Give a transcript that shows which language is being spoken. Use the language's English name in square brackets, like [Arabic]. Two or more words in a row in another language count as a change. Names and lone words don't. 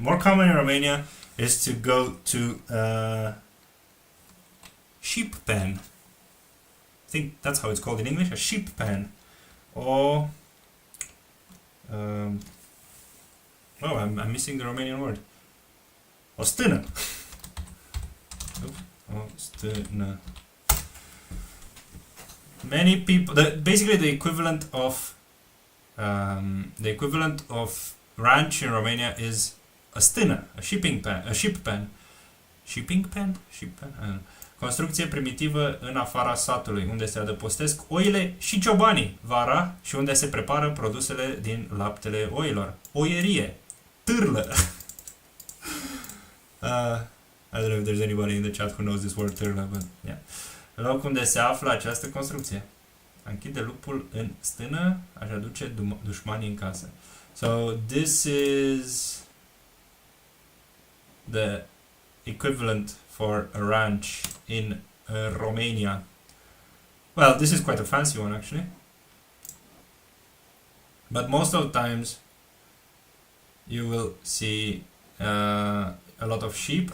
[English] More common in Romania is to go to sheep pen. I think that's how it's called in English, a sheep pen, or oh, I'm missing the Romanian word. [Romanian] O stână. O stână. [English] Many people, basically the equivalent of ranch in Romania is a stână, a sheep pen. Sheep pen? [Romanian] Construcție primitivă în afara satului, unde se adăpostesc oile și ciobanii vara și unde se prepară produsele din laptele oilor. Oierie. Târlă. [English] I don't know if there's anybody in the chat who knows this word târlă, but yeah. [Romanian] Loc unde se află această construcție. A închide lupul în stână, aș aduce dușmanii în casă. [English] So this is the equivalent for a ranch in Romania. Well, this is quite a fancy one actually. But most of the times you will see a lot of sheep.